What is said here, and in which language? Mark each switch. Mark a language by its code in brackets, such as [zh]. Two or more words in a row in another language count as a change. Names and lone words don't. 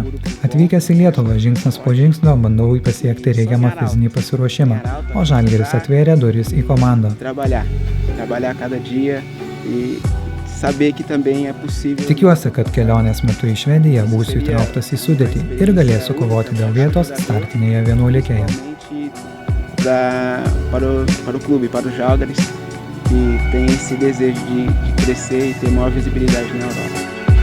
[lt] Atvykęs į Lietuvą žingsnis po žingsnio bandau pasiekti reikiamą fizinį pasiruošimą, o Žalgiris atvėrė duris į komandą. Tikiuosi, kad kelionės metu į Švediją būsiu įtrauktas į sudėtį ir galėsiu kovoti dėl vietos startinėje 11-ėje. [pt] Para o clube, para o Žalgiris, que tem esse desejo de crescer e ter maior visibilidade na Europa.